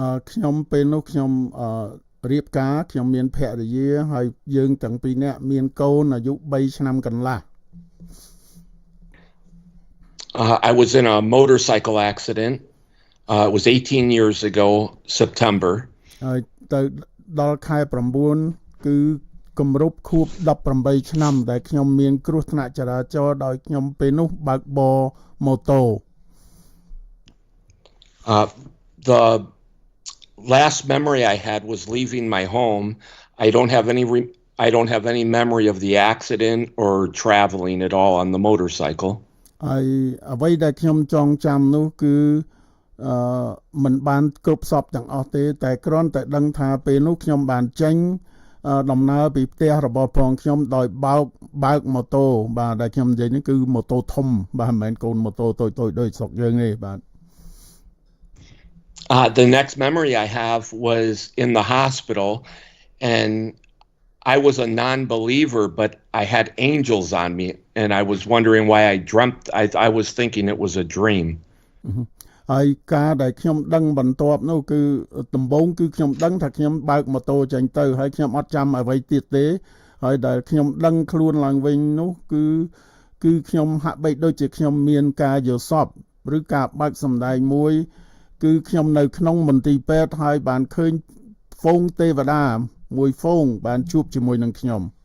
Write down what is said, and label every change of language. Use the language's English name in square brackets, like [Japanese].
[Khmer] ខ្ញុំពេលនោះខ្ញុំរៀបការខ្ញុំមានភរិយាហើយយើងទាំងពីរនាក់មានកូនអាយុ3ឆ្នាំកន្លះ [English] I was in a motorcycle accident. It was 18 years ago, September. [Khmer] ហើយទៅដល់ខែ9គឺគម្រប់ខួប18ឆ្នាំដែលខ្ញុំមានគ្រោះថ្នាក់ចរាចរណ៍ដោយខ្ញុំពេលនោះបើកបរម៉ូតូ [English] The last memory I had was leaving my home. I don't have any memory of the accident or traveling at all on the motorcycle. [Khmer] ហើយអ្វីដែលខ្ញុំចងចាំនោះគឺមិនបានគ្រប់សពទាំងអស់ទេតែគ្រាន់តែដឹងថាពេលនោះខ្ញុំបានចេញដំណើរពីផ្ទះរបស់ផងខ្ញុំដោយបើកម៉ូតូបាទដែលខ្ញុំនិយាយនេះគឺម៉ូតូធំបាទមិនមែនកូនម៉ូតូតូចៗដូចស្រុកយើងទេបាទ [English] The next memory I have was in the hospital and I was a non-believer but I had angels on me and I was wondering why I dreamt I was thinking it was a dream. [Khmer] ហើយការដែលខ្ញុំដឹងបន្ទាប់នោះគឺដំបូងគឺខ្ញុំដឹងថាខ្ញុំបើកម៉ូតូចេញទៅហើយខ្ញុំអត់ចាំអ្វីទៀតទេហើយដែលខ្ញុំដឹងខ្លួនឡើងវិញនោះគឺខ្ញុំហាក់បីដូចជាខ្ញុំមានការយល់សប្តិឬការបើកសម្ដែងមួយគឺខ្ញុំនៅក្នុងមន្ទីរពេទ្យហើយបានឃើញហ្វូងទេវតាមួយហ្វូងបានជួបជាមួយនឹងខ្ញុំ